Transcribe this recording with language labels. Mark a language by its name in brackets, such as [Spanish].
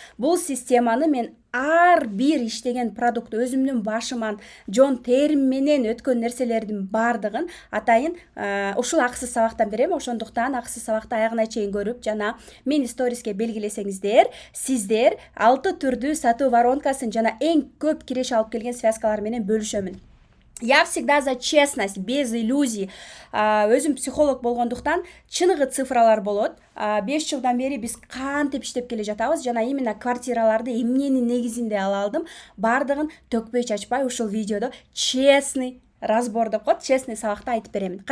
[Kyrgyz] Бул системаны мен ар бир иштеген продукт өзүмдүн башыман жон терим менен өткөн нерселердин бардыгын атайын ушул акысыз сабактан берем. Ошондуктан акысыз сабакты аягына чейин көрүп жана мени сториске белгилесеңиздер, сиздер 6 түрдүү сатуу воронкасын жана эң көп киреше алып келген связкалар менен бөлүшөмүн. [Russian] Я всегда за честность, без иллюзий. [Kyrgyz] Өзүм психолог болгондуктан чыныгы цифралар болот. 5 жылдан бери биз кантип иштеп келе жатабыз жана именно квартираларды эмненин негизинде ала алдым, бардыгын төкпөй чачпай ушул видеодо [Russian] честный разбор [Kyrgyz] деп коет, честный сабакта айтып беремин.